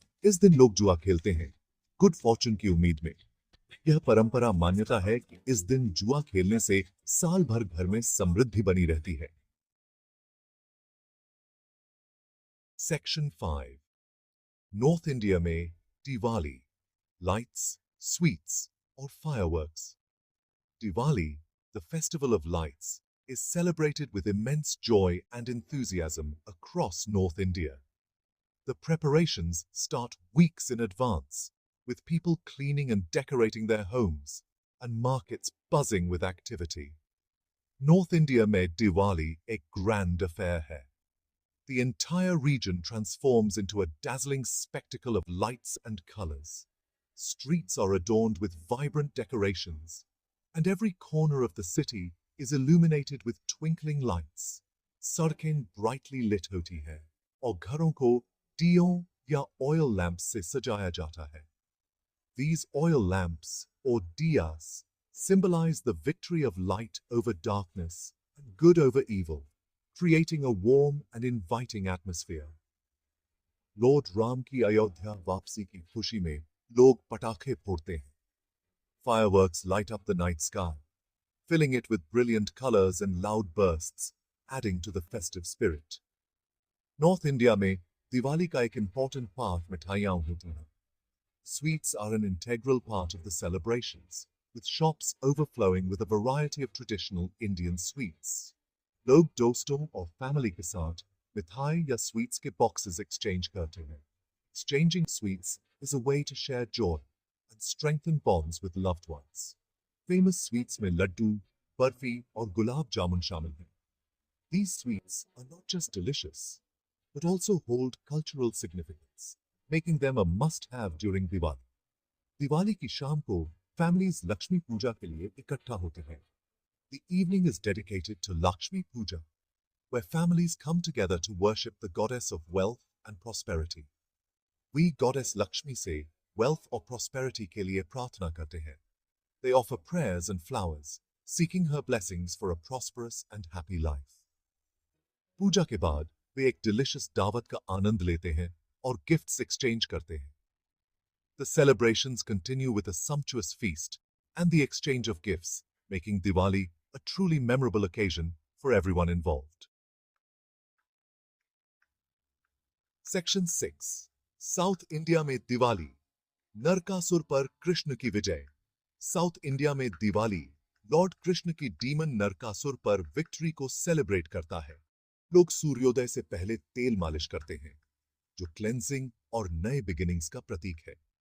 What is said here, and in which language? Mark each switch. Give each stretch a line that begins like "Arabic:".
Hindi: इस दिन लोग जुआ खेलते हैं, गुड फॉर्चून की उम्मीद में। यह परंपरा मान्यता है कि इस दिन जुआ खेलने से साल भर घर में समृद्धि बनी रहती है। सेक्शन 5 नॉर्थ इंडिया में दिवाली, लाइट्स, स्वीट्स और fireworks.
English: Diwali, the festival of lights, is celebrated with immense joy and enthusiasm across North India. The preparations start weeks in advance, with people cleaning and decorating their homes and markets buzzing with activity.
Hindi: North India में Diwali एक
English: grand affair
Hindi: है.
English: The entire region transforms into a dazzling spectacle of lights and colors. Streets are adorned with vibrant decorations, and every corner of the city is illuminated with twinkling lights.
Hindi: सड़कें
English: brightly lit
Hindi: होती हैं और घरों को दियों या oil lamps से सजाया जाता है.
English: These oil lamps or diyas symbolize the victory of light over darkness and good over evil, creating a warm and inviting atmosphere.
Hindi: Lord Ram की अयोध्या वापसी की खुशी में लोग पटाखे फोड़ते हैं.
English: Fireworks light up the night sky, filling it with brilliant colors and loud bursts, adding to the festive spirit.
Hindi: North India में दिवाली का एक
English: important part
Hindi: मिठाइयाँ होती हैं.
English: Sweets are an integral part of the celebrations, with shops overflowing with a variety of traditional Indian sweets.
Hindi: लोग दोस्तों और family के साथ मिठाई या sweets के boxes exchange करते हैं.
English: Exchanging sweets is a way to share joy and strengthen bonds with loved ones.
Hindi: Famous sweets में लड्डू, बर्फी और गुलाब जामुन शामिल हैं.
English: These sweets are not just delicious, but also hold cultural significance, making them a must-have during Diwali.
Hindi: Diwali की शाम को families Lakshmi पूजा के लिए इकट्ठा होते हैं.
English: The evening is dedicated to Lakshmi Puja, where families come together to worship the goddess of wealth and prosperity.
Hindi: We goddess Lakshmi से wealth or prosperity के लिए प्रार्थना करते हैं.
English: They offer prayers and flowers, seeking her blessings for a prosperous and happy life.
Hindi: पूजा के बाद वे एक delicious दावत का आनंद लेते हैं और gifts exchange करते हैं.
English: The celebrations continue with a sumptuous feast and the exchange of gifts, making Diwali a truly memorable occasion for everyone involved.
Hindi: Section 6 South India में दिवाली, नरकासुर पर कृष्ण की विजय. साउथ इंडिया में दिवाली लॉर्ड कृष्ण की डीमन नरकासुर पर विक्ट्री को celebrate करता है. लोग सूर्योदय से पहले तेल मालिश करते हैं, जो क्लेंजिंग और नए बिगिनिंग्स का प्रतीक है.